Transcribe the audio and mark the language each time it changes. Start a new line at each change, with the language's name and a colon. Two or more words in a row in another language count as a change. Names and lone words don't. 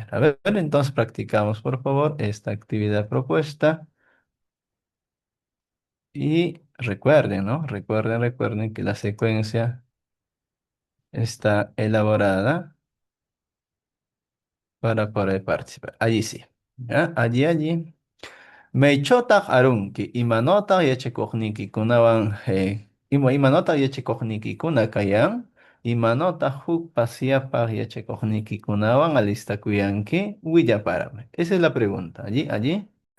Spanish: A ver, entonces practicamos, por favor, esta actividad propuesta y recuerden, ¿no? Recuerden que la secuencia está elaborada para poder participar. Allí sí. ¿Ya? Allí.
Quechua: Maychotaq arunki, imanotaq yachakuqninkikunawan, imanotaq yachakuqninkikuna kayan, imanotaq huk pasyapaq yachakuqninkikunawan alistakuyanki willaparame.
Spanish: Esa es la pregunta. Allí.